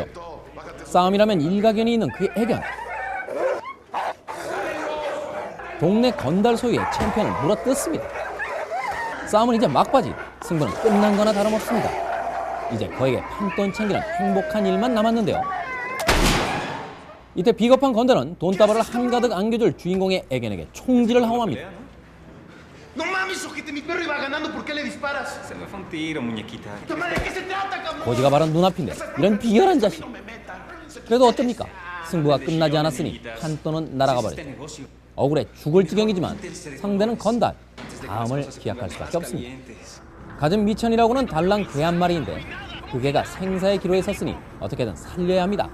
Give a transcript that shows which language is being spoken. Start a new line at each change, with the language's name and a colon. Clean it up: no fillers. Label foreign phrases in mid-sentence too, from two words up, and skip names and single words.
Korean: 싸움이라면 일가견이 있는 그의 애견. 동네 건달 소유의 챔피언을 물어뜯습니다. 싸움은 이제 막바지. 승부는 끝난 거나 다름없습니다. 이제 그에게 판돈 챙기는 행복한 일만 남았는데요. 이때 비겁한 건달은 돈다발을 한가득 안겨줄 주인공의 애견에게 총질을 하고맙니다.
Spanish: No mames, ojete, mi perro iba ganando, ¿por qué le disparas? Se me fue un tiro, muñequita. ¡Puta madre, ¿de qué se trata, cabrón?
Korean: 고지가 바로 눈앞인데 이런 비열한 자식.
Spanish: No me metan.
Korean: 그래도 어쩝니까? 승부가 끝나지 않았으니 판돈은 날아가 버렸죠. 억울해 죽을 지경이지만 상대는 건달. 다음을 기약할 수밖에 없습니다. 가진 미천이라고는 달랑 개 한 마리인데 그 개가 생사의 기로에 섰으니 어떻게든 살려야 합니다.